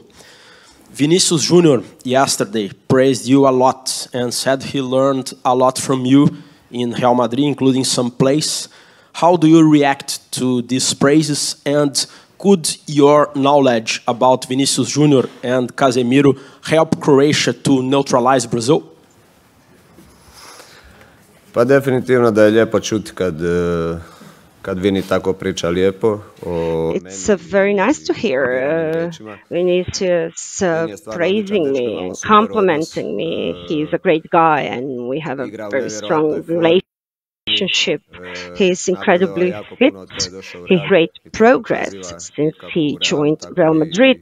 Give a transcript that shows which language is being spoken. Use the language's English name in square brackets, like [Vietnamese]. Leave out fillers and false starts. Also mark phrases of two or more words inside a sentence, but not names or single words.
[English] Vinicius Junior yesterday praised you a lot and said he learned a lot from you in Real Madrid, including some plays. How do you react to these praises, and could your knowledge about Vinicius Junior and Casemiro help Croatia to neutralize Brazil? [Croatian] Pa definitivno da je lijepo čuti kad Vini tako priča lijepo. [English] It's very nice to hear Vinicius praising me and complimenting me. He's a great guy and we have a very strong relationship. He's incredibly fit. He's great progress since he joined Real Madrid.